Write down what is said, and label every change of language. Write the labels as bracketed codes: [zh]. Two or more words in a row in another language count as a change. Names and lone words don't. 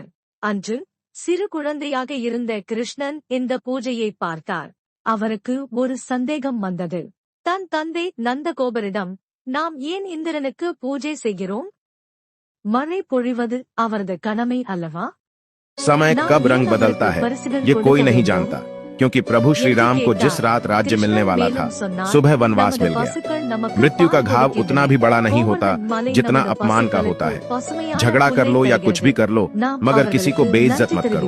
[ta] அன்று சிறு குழந்தையாக இருந்த கிருஷ்ணன் இந்த பூஜையை பார்த்தார். அவருக்கு ஒரு சந்தேகம் வந்தது. தன் தந்தை நந்தகோபரிடம், நாம் ஏன் இந்திரனுக்கு பூஜை செய்கிறோம்? மழை பொழிவது அவரது கடமை அல்லவா? [hi] समय कब रंग बदलता है ये कोई नहीं जानता, क्योंकि प्रभु श्री राम को जिस रात राज्य मिलने वाला था सुबह वनवास मिल गया। मृत्यु का घाव उतना भी बड़ा नहीं होता जितना अपमान का होता है। झगड़ा कर लो या कुछ भी कर लो, मगर किसी को बेइज्जत मत करो।